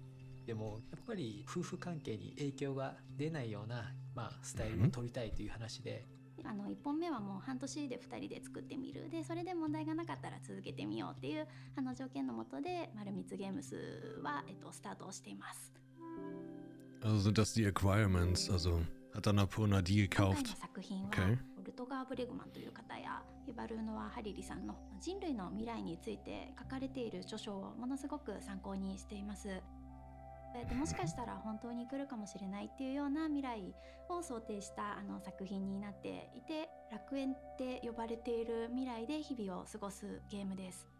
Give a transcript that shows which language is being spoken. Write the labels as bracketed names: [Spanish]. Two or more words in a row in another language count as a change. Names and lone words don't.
[Japanese] でもやっぱり夫婦関係に影響が出ないような、スタイルを取りたいという話で、 1本目はもう半年で2人で作ってみる。で、それで問題がなかったら続けてみようっていう条件のもとで、丸光ゲームスは、スタートをしています。 [German] Also sind das die Acquirements, also hat Annapurna die [Japanese] 今回 [German] gekauft? [Japanese] の作品は、 [English] Okay. [Japanese] ルトガー・ブレグマンという方やヒバルーノワ・ハリリさんの人類の未来について書かれている著書をものすごく参考にしています。もしかしたら本当に来るかもしれないっていうような未来を想定した作品になっていて、楽園って呼ばれている未来で日々を過ごすゲームです。